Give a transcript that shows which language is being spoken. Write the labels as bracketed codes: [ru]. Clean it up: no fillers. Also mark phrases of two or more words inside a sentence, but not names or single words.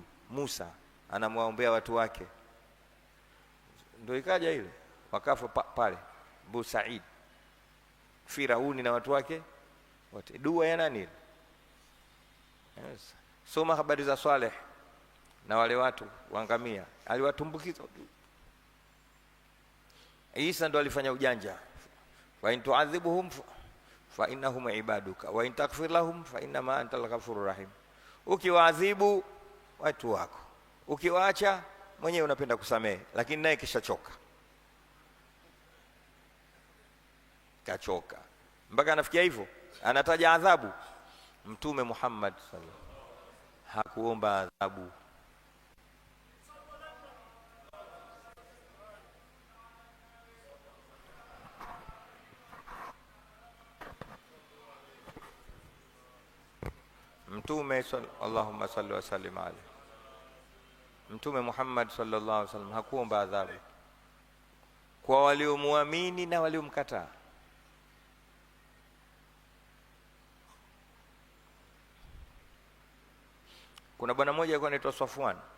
[sw] Musa anamwaombea watu wake, ndio ikaja ile wakafa pale Bu Said, Firauni na watu wake wote. Dua ya nani? Yes. Soma habari za Saleh na wale watu wangamia, aliwatumbukiza tu. Isa ndo alifanya ujanja, [ar] وإن تعذبهم فإنهم عبادك وإن تغفر لهم فإنما أنت الغفور الرحيم. [sw] Ukiwaadhibu watu wako, ukiwaacha mwenyewe unapenda kusamehe, lakini naye kishachoka, kachoka mpaka anafikia hivyo, anataja adhabu. Mtume Muhammad [ar] صلى الله عليه وسلم [sw] hakuomba adhabu. [ar] Mtume اللهم صل وسلم عليه, [sw] Mtume Muhammad [ar] صلى الله عليه وسلم [sw] hakuomba adhabu kwa waliomuamini na waliomkataa. Kuna bwana mmoja alikuwa anaitwa Safwan.